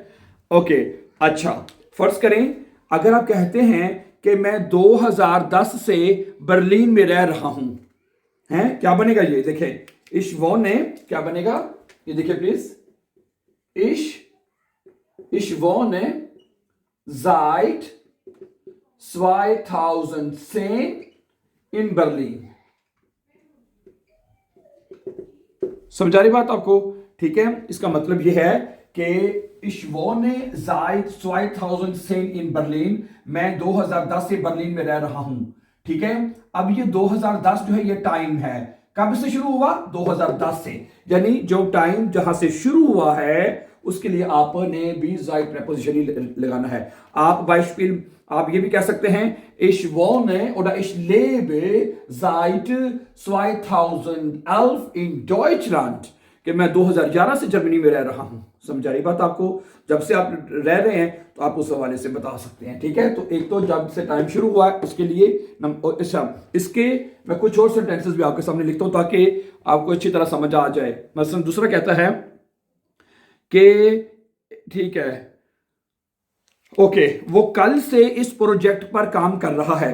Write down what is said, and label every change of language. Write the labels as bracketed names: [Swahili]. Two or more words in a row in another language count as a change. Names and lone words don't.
[Urdu] اوکے، اچھا، فرض کریں اگر آپ کہتے ہیں کہ میں 2010 سے برلن میں رہ رہا ہوں، ہیں، کیا بنے گا یہ دیکھیں, [German] Ich wohne, [Urdu] کیا بنے گا یہ دیکھیے پلیز, [German] Ich wohne seit 2010 in Berlin. [Urdu] سمجھا رہی بات آپ کو? ٹھیک ہے، اس کا مطلب یہ ہے کہ [German] ich wohne seit 2010 in Berlin, [Urdu] میں 2010 سے برلن میں رہ رہا ہوں، ٹھیک ہے. اب یہ 2010 جو ہے یہ ٹائم ہے، کب سے شروع ہوا? 2010 سے، یعنی جو ٹائم جہاں سے شروع ہوا ہے اس کے لیے آپ نے بھی سائٹ پریپوزیشن ہی لگانا ہے. آپ بائسپل، آپ یہ بھی کہہ سکتے ہیں [German] ich wohne oder ich lebe seit 2011 in Deutschland, [Urdu] کہ میں 2011 سے جرمنی میں رہ رہا ہوں. سمجھا رہی بات آپ کو? جب سے آپ رہ رہے ہیں تو آپ اس حوالے سے بتا سکتے ہیں، ٹھیک ہے. تو ایک تو جب سے ٹائم شروع ہوا ہے اس کے لیے اس کے میں کچھ اور سینٹینسز بھی آپ کے سامنے لکھتا ہوں تاکہ آپ کو اچھی طرح سمجھ آ جائے. مثلاً دوسرا کہتا ہے کہ، ٹھیک ہے، اوکے، وہ کل سے اس پروجیکٹ پر کام کر رہا ہے.